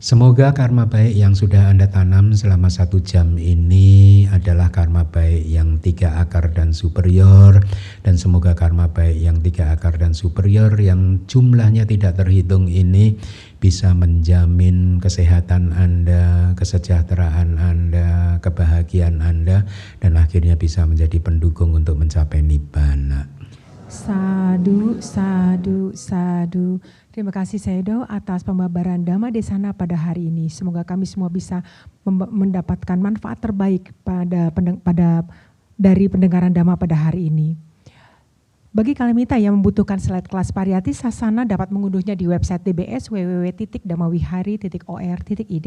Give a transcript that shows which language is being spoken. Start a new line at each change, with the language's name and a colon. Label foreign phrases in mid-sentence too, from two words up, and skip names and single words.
Indonesian: Semoga karma baik yang sudah Anda tanam selama 1 jam ini adalah karma baik yang 3 akar dan superior, dan semoga karma baik yang 3 akar dan superior yang jumlahnya tidak terhitung ini bisa menjamin kesehatan Anda, kesejahteraan Anda, kebahagiaan Anda, dan akhirnya bisa menjadi pendukung untuk mencapai nibbana. Sadu, sadu, sadu. Terima kasih Sayadaw atas pembabaran Dhamma Desana pada hari ini. Semoga kami semua bisa mendapatkan manfaat terbaik dari pendengaran Dhamma pada hari ini. Bagi kalimita yang membutuhkan slide kelas Pariyati Sasana dapat mengunduhnya di website DBS www.dhamawihari.or.id.